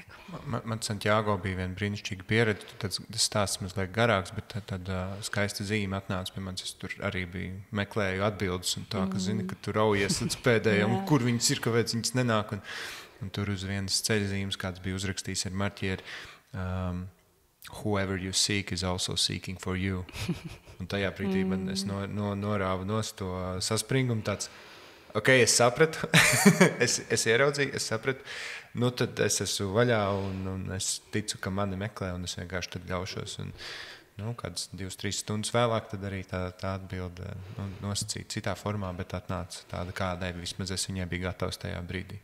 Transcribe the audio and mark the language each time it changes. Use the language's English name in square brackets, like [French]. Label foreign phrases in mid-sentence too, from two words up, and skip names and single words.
[Latvian] Man Santiago bija viena brīnišķīga pieredze. Tas stāsts mazliet garāks, bet tad skaista zīme atnāca pie manis. Es tur arī meklēju atbildes un tā, ka zini, ka tu raujies līdz pēdējiem, kur viņas ir, kāpēc viņas nenāk. Un tur uz vienas ceļzīmes kāds bija uzrakstījis ar marķieri [English] whoever you seek is also seeking for you. [Latvian] Un tajā brīdī es norāvu nost to saspringumu tāds, es sapratu, es ieraudzīju, es sapratu. Tad es esmu vaļā un es ticu, ka mani meklē un es vienkārši tad ļaušos. Un, kādas 2-3 stundas vēlāk tad arī tā atbilde nosacīta citā formā, bet atnāca tāda kādai, vismaz es viņai biju gatavs tajā brīdī.